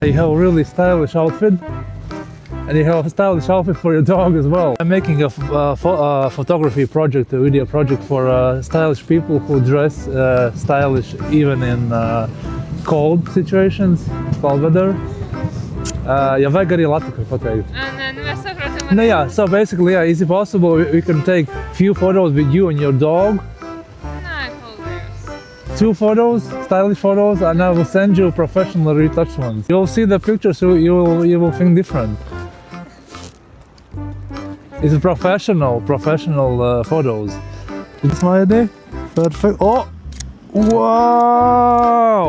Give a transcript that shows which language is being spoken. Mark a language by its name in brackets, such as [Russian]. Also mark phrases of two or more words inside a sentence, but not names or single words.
[English] You have a really stylish outfit, and you have a stylish outfit for your dog as well. I'm making a photography project, a video project for stylish people who dress stylish even in cold situations, cold weather. [Latvian] Ja vajag arī Latviju pateikt. Mēs saprotam. [English] No, yeah, so basically, yeah, is it possible we can take few photos with you and your dog? [Latvian] Nē, paldies. [English] 2 photos, stylish photos, and I will send you professional retouched ones. You'll see the pictures, so you will think different. It's professional photos. It's my idea. Perfect. Oh, wow!